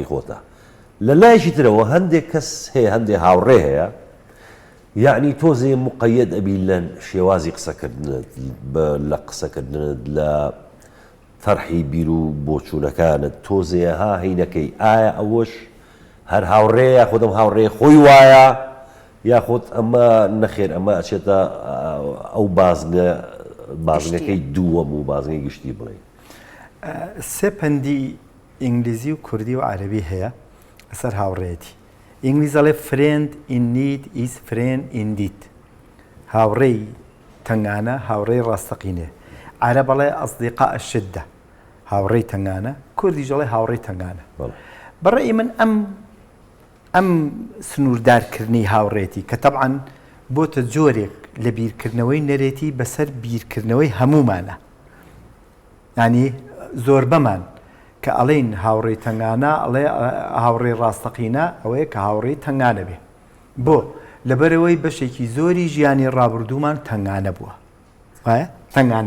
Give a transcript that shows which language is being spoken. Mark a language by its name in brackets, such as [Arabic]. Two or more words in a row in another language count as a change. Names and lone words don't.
[Central Kurdish] خۆتە لە لایشی ترەوە هەندێک کەس هەیە هەندێک هاوڕێ هەیە یعنی تۆزێ مقەیەد ئەبی لە شێوازی قسەکردنت لە قسەکردنت لە تەرحی بیر و بۆچوونەکانت تۆزێ ها هینەکەی ئایا ئەوەش هەر هاوڕێ یاخود ئەم هاوڕێ خۆی وایە یاخود ئەمە نەخێر ئەمە ئەچێتە ئەو بازنەکەی دووەم و بازنەی گشتی بڵێ سێ پەندی ئینگلیزی و کوردی و عەرەبی هەیە لەسەر هاوڕێتی ئینگلیزەڵێ [English] friend in need is friend indeed [Central Kurdish] هاوڕێی تەنگانە هاوڕێی ڕاستەقینێ عەرەبەڵێ [Arabic] ئەصدیقاء الشدة [Central Kurdish] هاوڕێی تەنگانە کوردیژەڵێ هاوڕێی تەنگانە بەڕێی من ئەم سنووردارکردنی هاوڕێتی کە تەبعاً بۆتە جۆرێک لە بیرکردنەوەی نەرێتی بەسەر بیرکردنەوەی هەمومانە ینی زۆر بەمان کە ئەڵێن هاوڕێی تەنگانە ئەڵێ هاوڕێی ڕاستەقینە ئەوەیە کە هاوڕێی تەنگانە بێ بۆ لەبەرەوەی بەشێکی زۆری ژیانی ڕابردوومان تەنگانە بووە تەنگانە